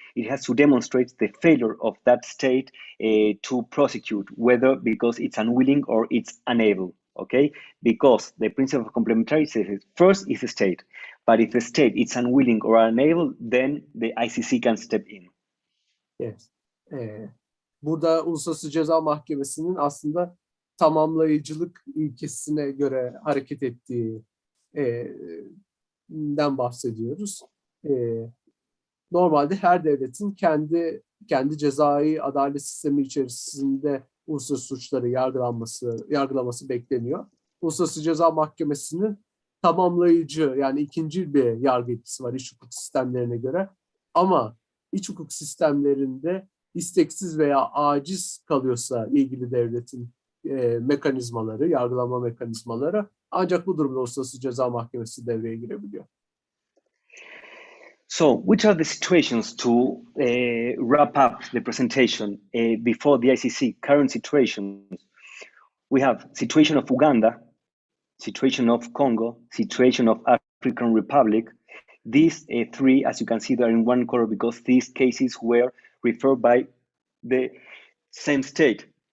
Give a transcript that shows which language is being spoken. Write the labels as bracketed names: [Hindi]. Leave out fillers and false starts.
[English] It has to demonstrate the failure of that state to prosecute, whether because it's unwilling or it's unable. Okay, because the principle of complementarity says first is the state, but if the state is unwilling or unable, then the ICC can step in. Yes. [Turkish] Burada Uluslararası Ceza Mahkemesi'nin aslında tamamlayıcılık ilkesine göre hareket ettiğinden bahsediyoruz. Normalde her devletin kendi cezai adalet sistemi içerisinde uluslararası suçları yargılaması bekleniyor. Uluslararası Ceza Mahkemesi'nin tamamlayıcı, yani ikinci bir yargı etkisi var iç hukuk sistemlerine göre. Ama iç hukuk sistemlerinde isteksiz veya aciz kalıyorsa ilgili devletin mekanizmaları, yargılama mekanizmaları, ancak bu durumda Uluslararası Ceza Mahkemesi devreye girebiliyor. [English] So, which are the situations to wrap up the presentation before the ICC? Current situations. We have situation of Uganda, situation of Congo, situation of African Republic. These three, as you can see, they're in one color because these cases were referred by the same state.